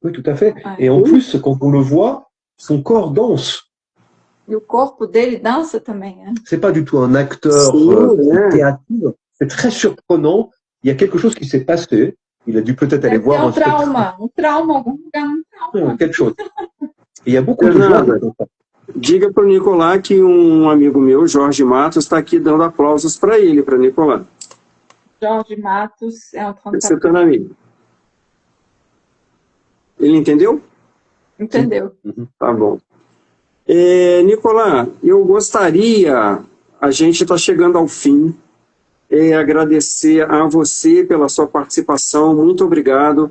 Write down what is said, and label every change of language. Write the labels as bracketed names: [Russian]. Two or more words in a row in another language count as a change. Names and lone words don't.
[French] Oui, tout à fait. Et en plus, quand on le voit, son corps danse. [Portuguese] E o corpo dele dança também, hein? [French] C'est pas du tout un acteur théâtre. C'est très surprenant. Il y a quelque chose qui s'est passé. Il a dû peut-être aller voir un trauma, [Portuguese] algum trauma. [French] Quelque chose. Et il y a beaucoup de gens. [Portuguese] Diga para o Nicolas que amigo meu, Jorge Matos, está aqui dando aplausos para ele, para Nicolas. Jorge Matos é um Você está na minha. Ele entendeu? Entendeu? Tá bom. Nicolás, eu gostaria, a gente está chegando ao fim, agradecer a você pela sua participação, muito obrigado.